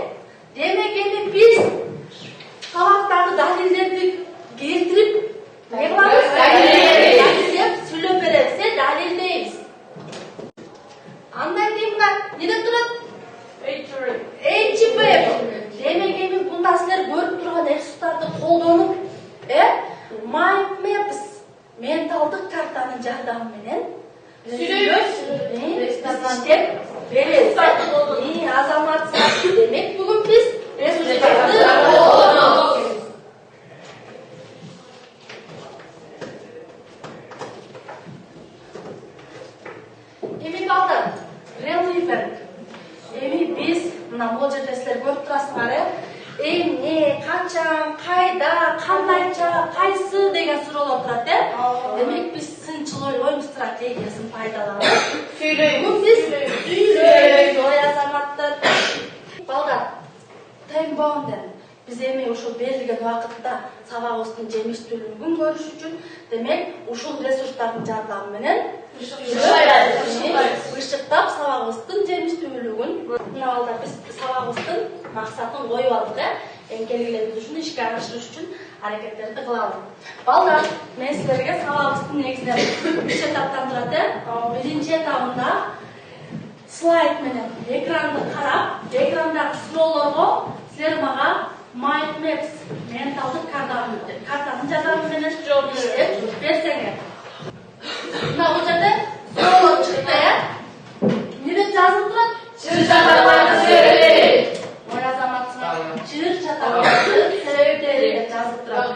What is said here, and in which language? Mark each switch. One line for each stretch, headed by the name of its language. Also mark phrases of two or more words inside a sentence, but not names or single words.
Kyrgyz: Демек, эми биз сабактагы далилдерди келтирип, не кылабыз? Далилдеп сүйлөп беребиз, далилдейбиз. Андан кийин мына неде турат?
English: Achievable.
Kyrgyz: Демек, эми мында силер көрүп турган ресурстарды колдонуп,
English: mind maps,
Kyrgyz: менталдык картанын жардамы менен сүйлөйбүз, иштеп беребиз. Азаматсыңар. Демек, бүгүн биз ресурстарды колдонобуз. Эми балдар, relevant. Эми биз мына бул жерде силер көрүп турасыңар, эмне, качан, кайда, кандайча, кайсы деген суроолор турат, Демек, биз сынчыл оюн стратегиясын пайдаланып
Turkish: Söyleyeyim.
Kyrgyz: биз сүйлөйбүз, ой азаматтар. Балдар,
English: time bounded.
Kyrgyz: Биз эми ушул берилген убакытта сабагыбыздын жемиштүүлүгүн көрүш үчүн, демек, ушул ресурстардын жардамы менен ышыктап сабагыбыздын жемиштүүлүгүн. Мына балдар, биз сабагыбыздын максатын коюп алдык, эң келгиле биз ушуну ишке ашырыш үчүн аракеттерди кылалы. Балдар, мен силерге сабагыбыздын негизинен 3 этаптан турат, Биринчи этабында слайд менен экранды карап, экрандагы суроолорго силер мага
English: mind maps,
Kyrgyz: менталдык картанын жардамы менен иштеп берсеңер. Мына бул жерде суроолор чыкты, Неде жазылып турат? Чыр чатаган себептери. Ой, азаматсыңар. Чыр чатаган себептери деп жазылып турат.